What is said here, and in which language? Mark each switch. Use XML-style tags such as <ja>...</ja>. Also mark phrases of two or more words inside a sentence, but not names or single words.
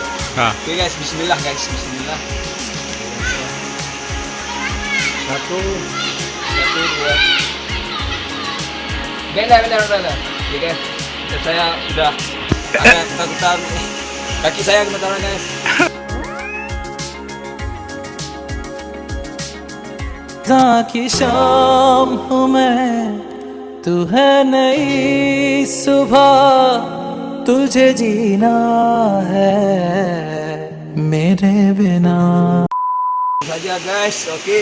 <id>Oke guys, bismillah guys, bismillah. Satu, dua. Benar. Oke guys, saya sudah agak ketakutan. Kaki saya gemetaran guys.</id> <hi>की शाम हूँ मैं, तू है नई सुबह, तुझे जीना है मेरे बिना.</hi> <id>Saja guys, oke.</id>